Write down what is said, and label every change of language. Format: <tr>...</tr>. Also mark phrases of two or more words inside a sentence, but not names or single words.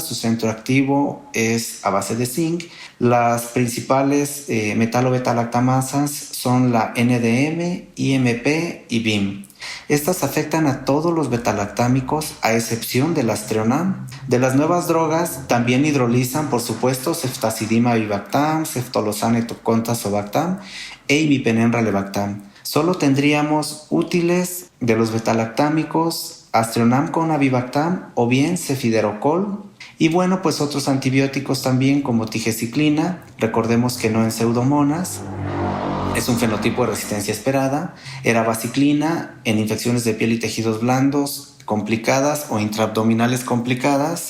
<es>Su centro activo es a base de zinc. Las principales metalobetalactamasas son la NDM, IMP y BIM. Estas afectan a todos los betalactámicos a excepción del Aztreonam. De las nuevas drogas también hidrolizan, por supuesto, ceftazidima avibactam, ceftolozane tocontazobactam e imipenem relebactam. Solo tendríamos útiles de los betalactámicos Aztreonam con avibactam o bien cefiderocol. Y bueno, pues otros antibióticos también como tigeciclina, recordemos que no en pseudomonas, es un fenotipo de resistencia esperada, erabaciclina en infecciones de piel y tejidos blandos complicadas o intraabdominales complicadas.</es>